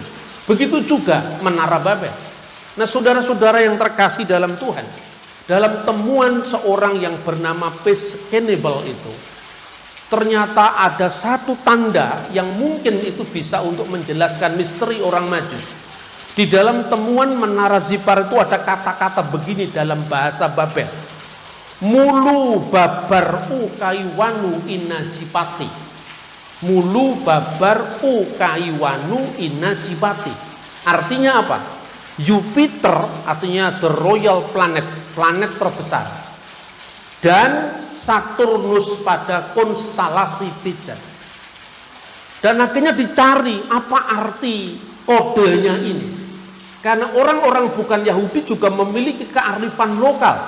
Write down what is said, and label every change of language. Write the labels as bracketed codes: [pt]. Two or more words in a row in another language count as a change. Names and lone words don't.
[id] Begitu juga Menara Babel. Nah saudara-saudara yang terkasih dalam Tuhan, dalam temuan seorang yang bernama Peskenable itu, ternyata ada satu tanda yang mungkin itu bisa untuk menjelaskan misteri orang Majus. Di dalam temuan Menara Zipar itu ada kata-kata begini dalam bahasa Babel. Mulu babar ukaiwanu inajipati. Mulu babar ukaiwanu inajibati. Artinya apa? Jupiter artinya [en] the royal planet, [id] planet terbesar. Dan Saturnus pada konstelasi Pisces. Dan akhirnya dicari apa arti kodenya ini. Karena orang-orang bukan Yahudi juga memiliki kearifan lokal.